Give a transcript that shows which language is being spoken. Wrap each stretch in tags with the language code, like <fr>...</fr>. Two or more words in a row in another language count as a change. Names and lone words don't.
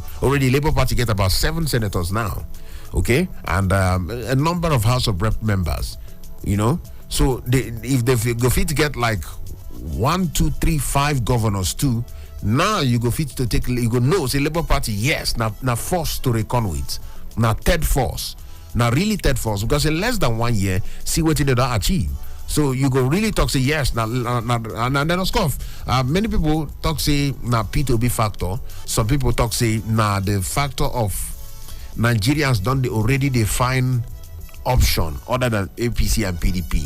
<pcm>Already Labour Party get about 7 senators now, okay, and a number of House of Rep members, you know. So if they go fit to get like 1, 2, 3, 5 governors too, now you go fit to take, you go know say Labour Party, yes, now force to reckon with, now third force, now really third force, because in less than 1 year, see what they don't achieve. So you go really talk say yes now, and then of course many people talk say now P2B factor. Some people talk say now the factor of Nigerians don't they already define option other than APC and PDP.</pcm>